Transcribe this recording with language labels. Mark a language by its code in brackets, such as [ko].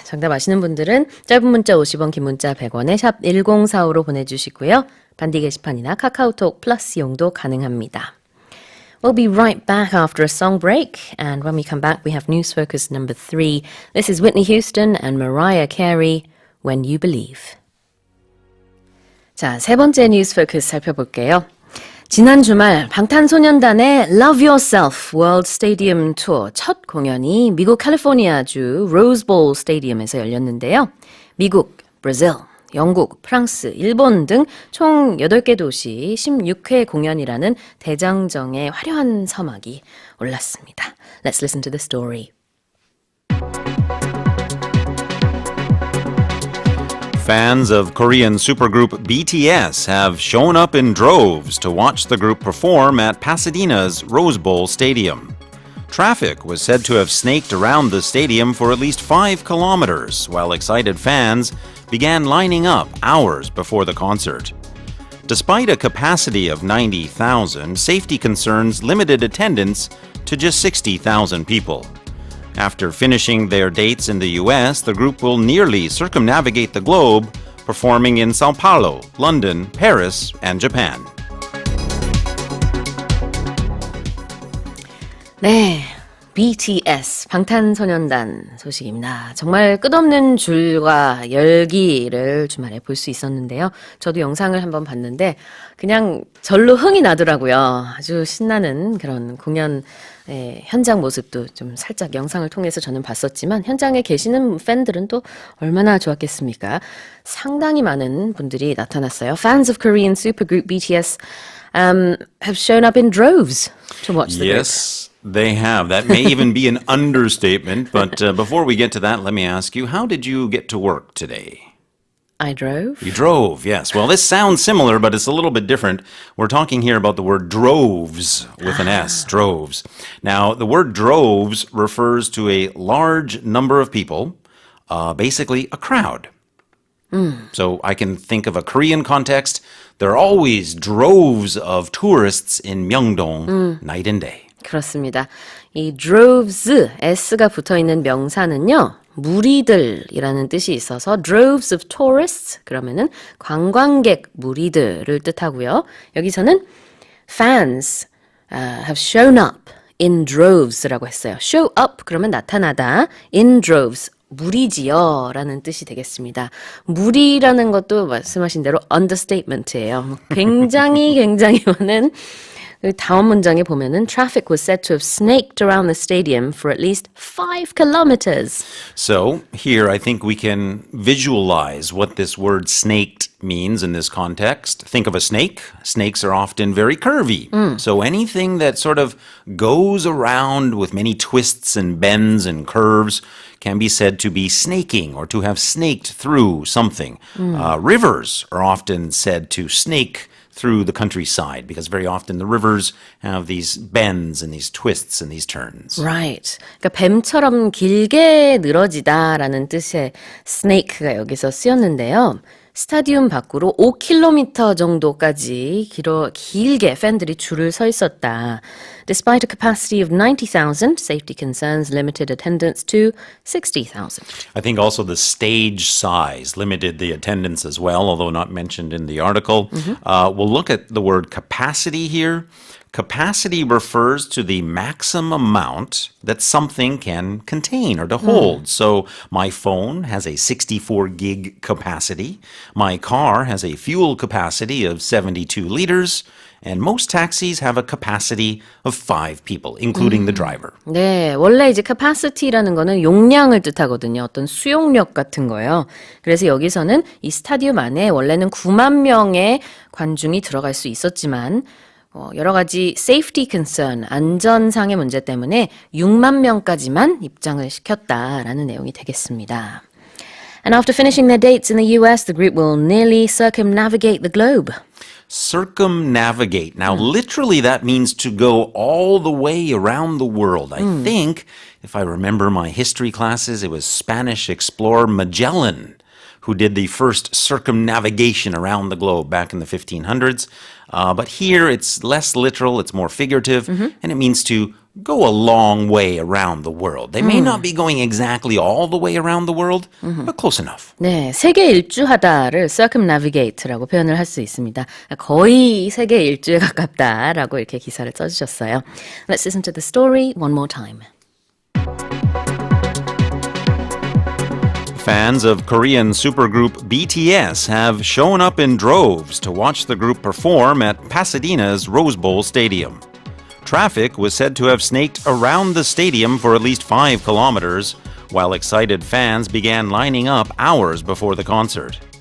[ko] 정답 아시는 분들은 짧은 문자 50원, 긴 문자 100원에 샵 1045로 보내주시고요. 반디 게시판이나 카카오톡 플러스 이용도 가능합니다. [en] We'll be right back after a song break. And when we come back, we have News Focus number 3. This is Whitney Houston and Mariah Carey, When You Believe. [ko] 자, 세 번째 뉴스 포커스 살펴볼게요. 지난 주말 방탄소년단의 Love Yourself World Stadium Tour 첫 공연이 미국 캘리포니아주 로즈볼 스테디움에서 열렸는데요. 미국, 브라질, 영국, 프랑스, 일본 등 총 8개 도시 16회 공연이라는 대장정의 화려한 서막이 올랐습니다. [en] Let's listen to the story. Fans of Korean supergroup BTS have shown up in droves to watch the group perform at Pasadena's Rose Bowl Stadium. Traffic was said to have snaked around the stadium for at least 5 kilometers, while excited fans began lining up hours before the concert. Despite a capacity of 90,000, safety concerns limited attendance to just 60,000 people. After finishing their dates in the US, the group will nearly circumnavigate the globe, performing in Sao Paulo, London, Paris, and Japan. [ko] 네, BTS, 방탄소년단 소식입니다. 정말 끝없는 줄과 열기를 주말에 볼 수 있었는데요. 저도 영상을 한번 봤는데 그냥 절로 흥이 나더라고요. 아주 신나는 그런 공연 현장 모습도 좀 살짝 영상을 통해서 저는 봤었지만 현장에 계시는 팬들은 또 얼마나 좋았겠습니까? 상당히 많은 분들이 나타났어요. [en] Fans of Korean supergroup BTS have shown up in droves to watch the group. Yes, they have. That may even be an understatement. But before we get to that, let me ask you, how did you get to work today? I drove. You drove, yes. Well, this sounds similar, but it's a little bit different. We're talking here about the word droves with an S, droves. Now, the word droves refers to a large number of people, basically a crowd. So I can think of a Korean context. There are always droves of tourists in Myeongdong, night and day. [ko] 그렇습니다. 이 droves, S가 붙어있는 명사는요. 무리들이라는 뜻이 있어서 [en] droves of tourists [ko] 그러면은 관광객 무리들을 뜻하고요. 여기서는 [en] fans have shown up in droves [ko] 라고 했어요. [en] show up [ko] 그러면 나타나다, [en] in droves [ko] 무리지요 라는 뜻이 되겠습니다. 무리라는 것도 말씀하신 대로 understatement예요. 굉장히 많은 그 다음 문장에 보면은 [en] traffic was said to have snaked around the stadium for at least 5 kilometers. So here I think we can visualize what this word snaked means in this context. Think of a snake. Snakes are often very curvy. So anything that sort of goes around with many twists and bends and curves can be said to be snaking or to have snaked through something. Rivers are often said to snake through the countryside because very often the rivers have these bends and these twists and these turns. Right. [ko] 그러니까 뱀처럼 길게 늘어지다라는 뜻의 snake가 여기서 쓰였는데요. 스타디움 밖으로 5km 정도까지 길게 팬들이 줄을 서 있었다. [en] Despite a capacity of 90,000, safety concerns limited attendance to 60,000. I think also the stage size limited the attendance as well, although not mentioned in the article. We'll look at the word capacity here. Capacity refers to the maximum amount that something can contain or to hold. So my phone has a 64 gig capacity. My car has a fuel capacity of 72 liters. And most taxis have a capacity of 5 people, including the driver. [ko] 네, 원래 이제 capacity라는 거는 용량을 뜻하거든요. 어떤 수용력 같은 거예요. 그래서 여기서는 이 스타디움 안에 원래는 9만 명의 관중이 들어갈 수 있었지만 여러 가지 [en] safety concern, [ko] 안전상의 문제 때문에 6만 명까지만 입장을 시켰다라는 내용이 되겠습니다. [en] And after finishing their dates in the US, the group will nearly circumnavigate the globe. Circumnavigate. Now, literally, that means to go all the way around the world. I think, if I remember my history classes, it was Spanish explorer Magellan who did the first circumnavigation around the globe back in the 1500s. But here, it's less literal, it's more figurative, and it means to go a long way around the world. They may not be going exactly all the way around the world, but close enough. [ko] 네, 세계 일주하다를 circumnavigate라고 표현을 할 수 있습니다. 거의 세계 일주에 가깝다라고 이렇게 기사를 써주셨어요. [en] Let's listen to the story one more time. Fans of Korean supergroup BTS have shown up in droves to watch the group perform at Pasadena's Rose Bowl Stadium. Traffic was said to have snaked around the stadium for at least 5 kilometers, while excited fans began lining up hours before the concert.